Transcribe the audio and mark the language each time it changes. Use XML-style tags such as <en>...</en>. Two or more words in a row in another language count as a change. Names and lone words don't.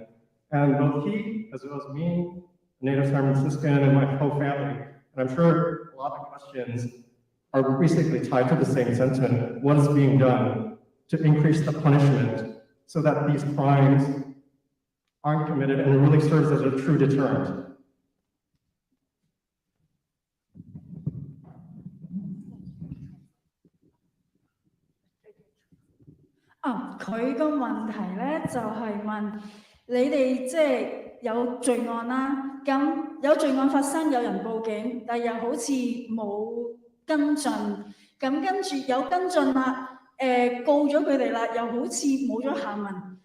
<en>And both he, as well as me, a native San Franciscan, and my whole family, and I'm sure a lot of questions are basically tied to the same sentiment. What is being done to increase the punishment so that these crimes aren't committed and it really serves as a true deterrent?</en> <yue>佢個問題咧就係問你哋即係有罪案啦，咁有罪案發生，有人報警，但又好似冇跟進，咁跟住有跟進啦，告咗佢哋啦，又好似冇咗下文。</yue>